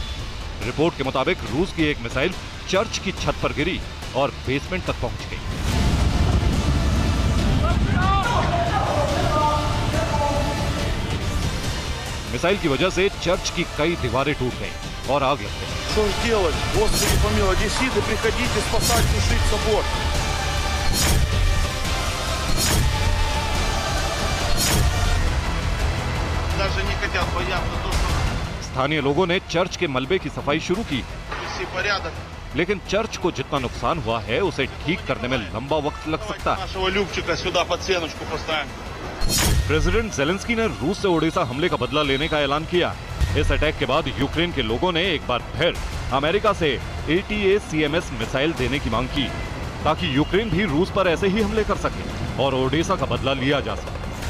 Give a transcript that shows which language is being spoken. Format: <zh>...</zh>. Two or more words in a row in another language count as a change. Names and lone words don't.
<hi>रिपोर्ट के मुताबिक रूस की एक मिसाइल चर्च की छत पर गिरी और बेसमेंट तक पहुंच गई। मिसाइल की वजह से चर्च की कई दीवारें टूट गईं और आग लग गई।</hi> <ru>Что ж делать? Господи помилуй, одесситы, приходите спасать, тушить собор. Даже не хотят бояться то, что</ru> <hi>स्थानीय लोगों ने चर्च के मलबे की सफाई शुरू की,</hi> <ru>вести порядок.</ru> <hi>लेकिन चर्च को जितना नुकसान हुआ है उसे ठीक करने में लंबा वक्त लग सकता है।</hi> <ru>Нашего Любчика сюда под сеночку поставим.</ru> <hi>प्रेसिडेंट जेलेंस्की ने रूस से ओडेसा हमले का बदला लेने का ऐलान किया। इस अटैक के बाद यूक्रेन के लोगों ने एक बार फिर अमेरिका से ATACMS मिसाइल देने की मांग की, ताकि यूक्रेन भी रूस पर ऐसे ही हमले कर सके और ओडेसा का बदला लिया जा सके।</hi>